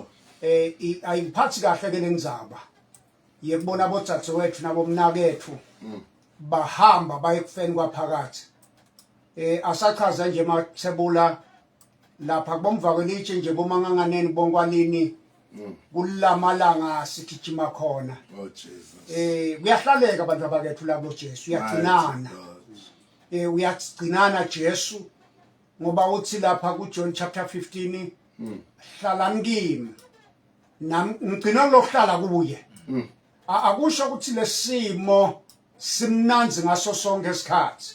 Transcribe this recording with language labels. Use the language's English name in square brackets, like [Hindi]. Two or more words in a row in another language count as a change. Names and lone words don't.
[Zulu] ayiphathi kahle ke lenzaba yekubona abodzadzewethu nabomnakethu bahamba bayekufeni kwaphakathi asachaza nje mathebula lapha kubomva kwelitshe nje bomanganganeni bonkwalini kulamalanga sigijima khona [English] Oh Jesus. [Zulu] kuyahlaleka abantu abakethu labo Jesu uyagcinana uyagcinana Jesu ngoba uthi lapha ku John chapter 15 hlalani kimi nami ngigcina lokuhlala kuye akusho ukuthi lesimo simnanzi ngaso sonke isikhathi